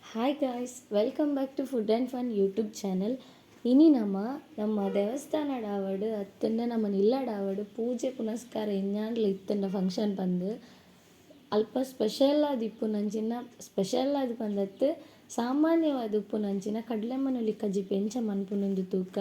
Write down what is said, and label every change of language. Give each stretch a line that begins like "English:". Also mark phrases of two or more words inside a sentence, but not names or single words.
English: Hi guys, welcome back to Food and Fun YouTube channel.
Tulu: ಇನಿ ನಮ್ಮ ದೇವಸ್ಥಾನಡಾವಡು ಅತ್ತಂಡ ನಮ್ಮ ನಿಲ್ಲಡಾವಡು ಪೂಜೆ ಪುನಸ್ಕಾರ ಇನ್ನಾಂಡ್ಲ ಇತ್ತಂಡ ಫಂಕ್ಷನ್ ಬಂದು ಅಲ್ಪ ಸ್ಪೆಷಲ್ ಆದ ಇಪ್ಪು ನಂಚಿನ ಸ್ಪೆಷಲ್ ಆದ ಬಂದತ್ತು ಸಾಮಾನ್ಯವಾದ ಉಪ್ಪು ನಂಚಿನ ಕಡಲೆಮ್ಮನೊಲಿ ಕಜ್ಜಿ ಪೆಂಚ ಮನ್ಪುನೊಂದು ತೂಕ.